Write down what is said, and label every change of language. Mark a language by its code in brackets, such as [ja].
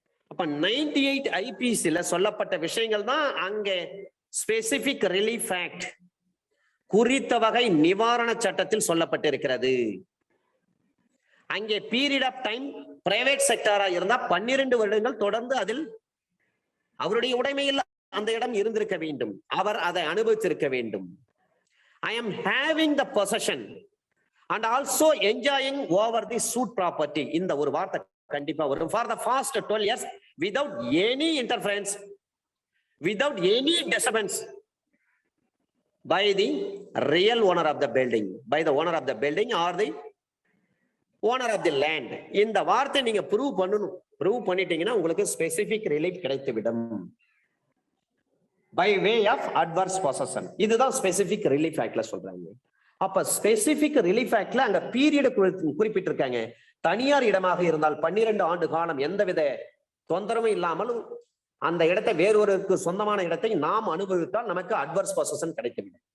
[ta] அப்ப 98 ஐபிசில சொல்லப்பட்ட விஷயங்கள் தான் அங்க ஸ்பெசிபிக் ரிலீஃப் ஆக்ட் குறித்த வகை நிவாரண சட்டத்தில் சொல்லப்பட்டிருக்கிறது. அங்கே பீரியட் ஆஃப் டைம் பிரைவேட் செக்டாரா இருந்தா 12 வருடங்கள் தொடர்ந்து அதில் அவருடைய உடைமையில் அந்த இடம் இருந்திருக்க வேண்டும். அவர் அதை அனுபவித்திருக்க வேண்டும். [en] I am having the possession and also enjoying over the suit property. [ta] இந்த ஒரு வார்த்தை கண்டிப்பா வரும். [en] For the first 12 years without any interference, without any disturbance by the real owner of the building, by the owner of the building or the owner of the land. [ta] இந்த வார்த்தை நீங்க prove பண்ணணும். Prove பண்ணிட்டீங்கன்னா உங்களுக்கு specific relief கிடைத்துவிடும். [en] by way of adverse possession. [ta] இதுதான் specific relief ஆக்ட்ல சொல்றாங்க. அப்ப ஸ்பெசிபிக் ரிலீஃப் ஆக்ட்ல அங்க பீரியட் குறிப்பிட்டிருக்காங்க. தனியார் இடமாக இருந்தால் 12 ஆண்டு காலம் எந்தவித தொந்தரவும் இல்லாமல் அந்த இடத்தை வேறொருக்கு சொந்தமான இடத்தை நாம் அனுபவித்தால் நமக்கு அட்வர்ஸ் பொசஷன் கிடைக்கும்.